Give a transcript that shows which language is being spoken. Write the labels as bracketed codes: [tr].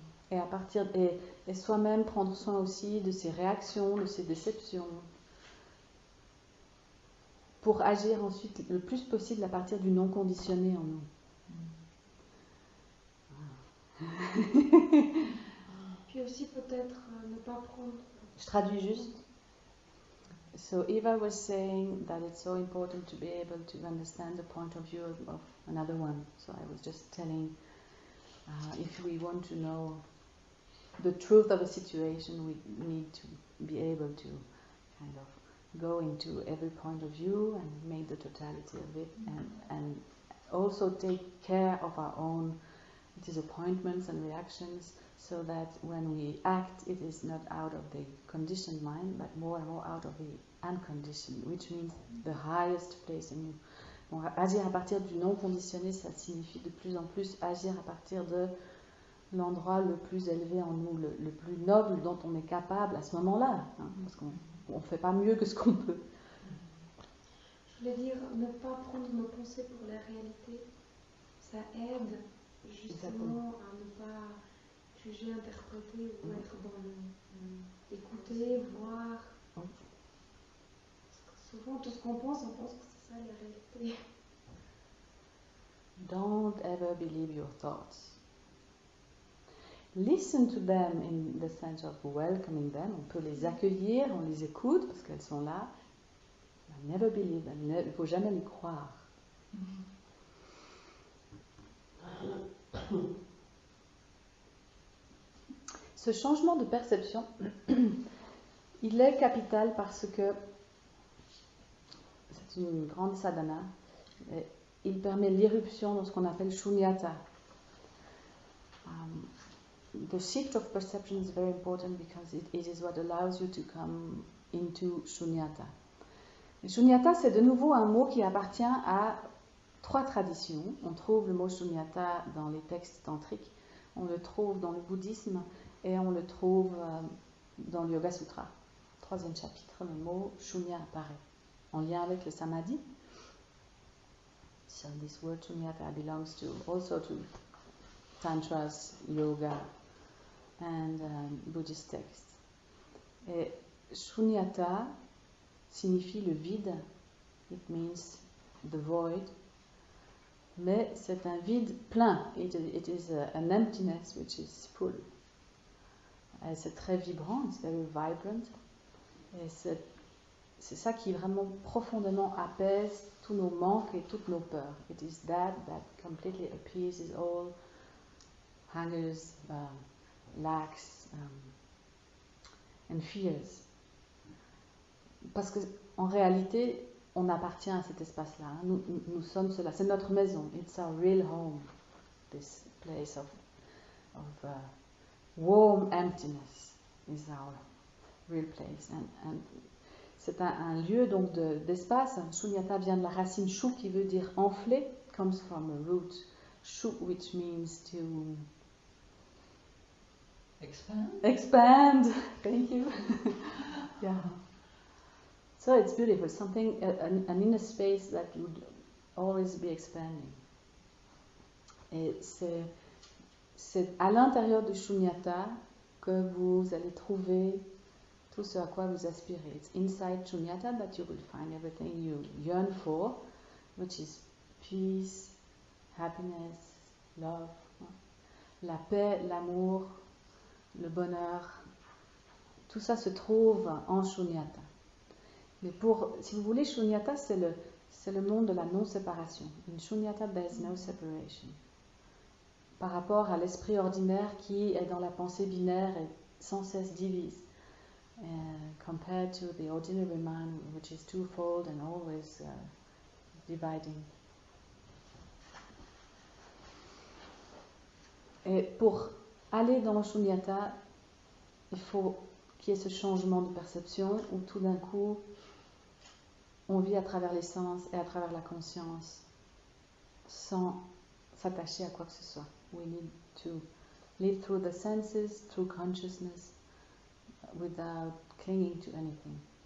[fr] Et à partir et soi-même prendre soin aussi de ses réactions, de ses déceptions, pour agir ensuite le plus possible à partir du non conditionné en nous. Puis aussi peut-être ne pas prendre. Je traduis juste. [en] So Eva was saying that it's so important to be able to understand the point of view of another one. So I was just telling, if we want to know the truth of a situation, we need to be able to kind of go into every point of view and make the totality of it, and also take care of our own disappointments and reactions, so that when we act, it is not out of the conditioned mind, but more and more out of the unconditioned, which means the highest place in you. [fr] Bon, agir à partir du non conditionné, ça signifie de plus en plus agir à partir de l'endroit le plus élevé en nous, le plus noble dont on est capable à ce moment-là, hein, parce qu'on ne fait pas mieux que ce qu'on peut. Je voulais dire, ne pas prendre nos pensées pour la réalité, ça aide justement à ne pas juger, interpréter ou être dans le écouter, voir. Souvent, tout ce qu'on pense, on pense que c'est ça la réalité. [en] Don't ever believe your thoughts. Listen to them in the sense of welcoming them. [fr] On peut les accueillir, on les écoute parce qu'elles sont là. [en] But never believe them. [fr] Il ne faut jamais les croire. Ce changement de perception, il est capital parce que c'est une grande sadhana. Il permet l'irruption dans ce qu'on appelle shunyata. [en] the shift of perception is very important because it is what allows you to come into shunyata. [fr] Et shunyata, c'est de nouveau un mot qui appartient à 3 traditions. On trouve le mot shunyata dans les textes tantriques, on le trouve dans le bouddhisme et on le trouve dans le Yoga Sutra. 3e chapitre, le mot shunya apparaît en lien avec le samadhi. [en] So this word shunyata belongs also to tantras, yoga and Buddhist texts. [fr] Et shunyata signifie le vide. [en] It means the void. [fr] Mais c'est un vide plein. [en] It is an emptiness which is full. [fr] Et c'est très vibrant, [en] it's very vibrant. [fr] Et c'est ça qui vraiment profondément apaise tous nos manques et toutes nos peurs. [en] It is that completely appeases all hungers, lacks and fears. [fr] Parce qu'en réalité, on appartient à cet espace-là. Hein. Nous sommes cela. C'est notre maison. [en] It's our real home. This place of warm emptiness is our real place. [fr] And c'est un lieu donc d'espace. Shunyata vient de la racine shu qui veut dire enflé. [en] Comes from a root shu which means to expand. Thank you. Yeah. So it's beautiful, something, an inner space that would always be expanding. [fr] Et c'est à l'intérieur du shunyata que vous allez trouver tout ce à quoi vous aspirez. [en] It's inside shunyata that you will find everything you yearn for, which is peace, happiness, love, [fr] la paix, l'amour, le bonheur. Tout ça se trouve en shunyata. Mais si vous voulez, shunyata, c'est le monde de la non-séparation. [en] In shunyata, there is no separation. [fr] Par rapport à l'esprit ordinaire qui est dans la pensée binaire et sans cesse divise. [en] Compared to the ordinary mind, which is twofold and always dividing. [fr] Et pour aller dans le shunyata, il faut qu'il y ait ce changement de perception où tout d'un coup, on vit à travers les sens et à travers la conscience sans s'attacher à quoi que ce soit. [en] We need to live through the senses, through consciousness, without clinging to anything.